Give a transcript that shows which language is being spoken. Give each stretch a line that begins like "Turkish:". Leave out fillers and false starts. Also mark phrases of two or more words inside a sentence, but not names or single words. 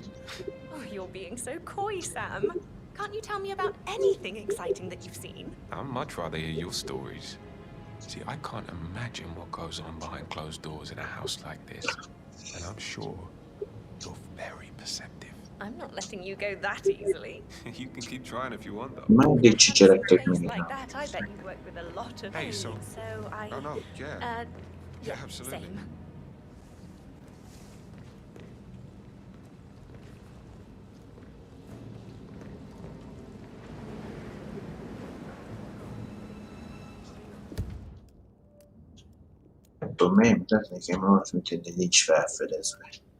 English: Oh, you're being so coy, Sam. Can't you tell me about anything exciting that you've seen? I'd much rather hear your stories. See, I can't imagine what goes on behind closed doors in a house like this. And I'm sure you're very perceptive. I'm not letting you go that easily. You can keep trying if you want, though.
Hungarian: Mindig csicseregtek
English: Face
Hungarian: még.
English: like that, I bet you work with a lot of Hey, so- I... Oh, no, yeah. Yeah, absolutely. Same.
Hungarian: Nem tudom, miért mutat nekem olyasmit, hogy nincs felfedezve.